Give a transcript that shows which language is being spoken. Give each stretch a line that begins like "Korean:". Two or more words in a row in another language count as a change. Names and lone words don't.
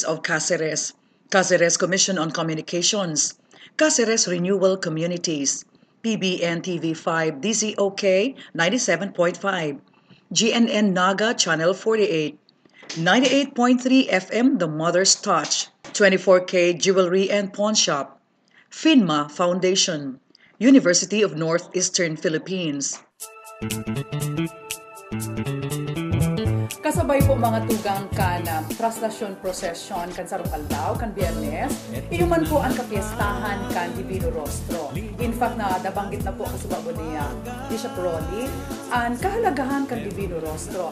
English: of Cáceres, Cáceres Commission on Communications, Cáceres Renewal Communities, PBN TV5 DZOK 97.5, GNN Naga Channel 48, 98.3 FM The Mother's Touch, 24K Jewelry and Pawn Shop, FINMA Foundation, University of Northeastern Philippines.
Bikol: Kasabay po mga tugang kan traslasyon procession kan sarong aldaw kan Biyernes, inuman po ang kapiestahan kan Divino Rostro.
English: In fact
Bikol: na nabanggit na po kasubabo ni Bishop Ronnie ang kahalagahan kan Divino Rostro.